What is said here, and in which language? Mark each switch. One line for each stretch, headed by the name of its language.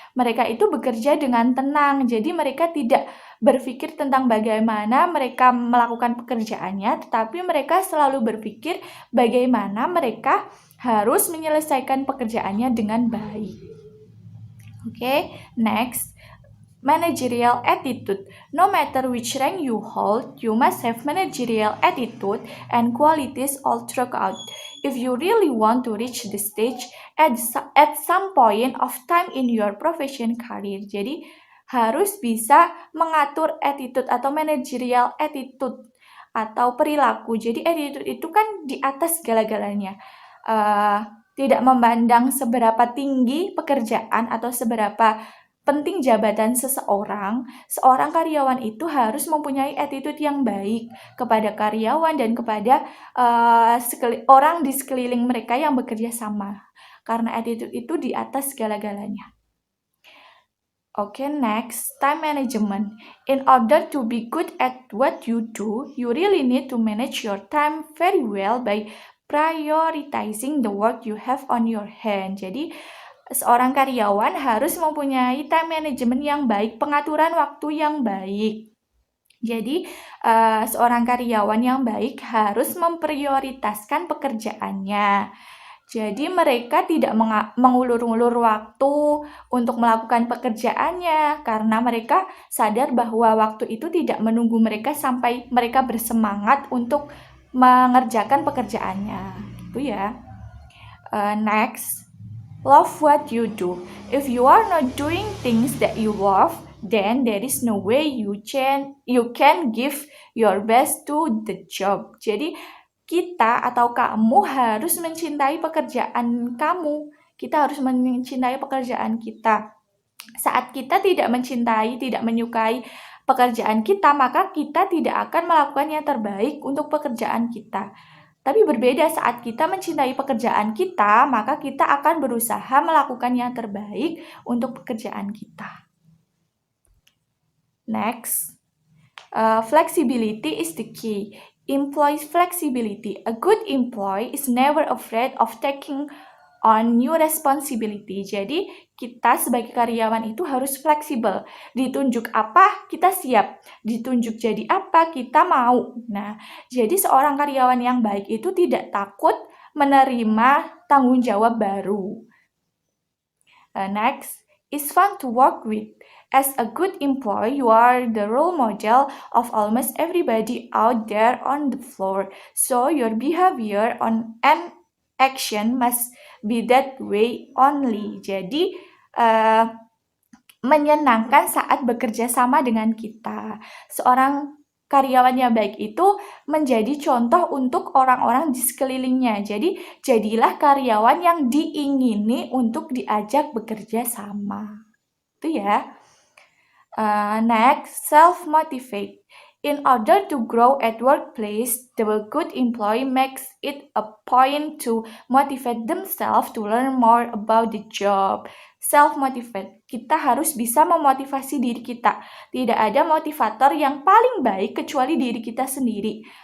Indonesian: Mereka itu bekerja dengan tenang, jadi mereka tidak berpikir tentang bagaimana mereka melakukan pekerjaannya, tetapi mereka selalu berpikir bagaimana mereka harus menyelesaikan pekerjaannya dengan baik.
English: Okay, next. Managerial attitude. No matter which rank you hold, you must have managerial attitude and qualities all throughout. If you really want to reach the stage at some point of time in your profession career,
Indonesian: jadi harus bisa mengatur attitude atau managerial attitude atau perilaku. Jadi attitude itu kan di atas segala-galanya. Tidak memandang seberapa tinggi pekerjaan atau seberapa penting jabatan seorang karyawan itu harus mempunyai attitude yang baik kepada karyawan dan kepada orang di sekeliling mereka yang bekerja sama. Karena attitude itu di atas segala-galanya.
English: Okay, next, time management. In order to be good at what you do, you really need to manage your time very well by prioritizing the work you have on your hand.
Indonesian: Jadi, seorang karyawan harus mempunyai time management yang baik, pengaturan waktu yang baik. Jadi, seorang karyawan yang baik harus memprioritaskan pekerjaannya. Jadi, mereka tidak mengulur-ulur waktu untuk melakukan pekerjaannya karena mereka sadar bahwa waktu itu tidak menunggu mereka sampai mereka bersemangat untuk mengerjakan pekerjaannya.
English: Gitu ya. Next. Love what you do. If you are not doing things that you love, then there is no way you can give your best to the job.
Indonesian: Jadi kita atau kamu harus mencintai pekerjaan kamu. Kita harus mencintai pekerjaan kita. Saat kita tidak mencintai, tidak menyukai pekerjaan kita, maka kita tidak akan melakukan yang terbaik untuk pekerjaan kita. Tapi berbeda saat kita mencintai pekerjaan kita, maka kita akan berusaha melakukan yang terbaik untuk pekerjaan kita.
English: Next, flexibility is the key. Employees flexibility. A good employee is never afraid of taking on new responsibility.
Indonesian: Jadi kita sebagai karyawan itu harus fleksibel. Ditunjuk apa, kita siap. Ditunjuk jadi apa, kita mau. Nah, jadi seorang karyawan yang baik itu tidak takut menerima tanggung jawab baru.
English: Next, it's fun to work with. As a good employee, you are the role model of almost everybody out there on the floor. So your behavior and action must be that way only. Jadi
Indonesian: menyenangkan saat bekerja sama dengan kita. Seorang karyawan yang baik itu menjadi contoh untuk orang-orang di sekelilingnya. Jadi, jadilah karyawan yang diingini untuk diajak bekerja sama. Itu ya.
English: Next, self-motivate. In order to grow at workplace, the good employee makes it a point to motivate themselves to learn more about the job.
Indonesian: Self-motivate. Kita harus bisa memotivasi diri kita. Tidak ada motivator yang paling baik kecuali diri kita sendiri.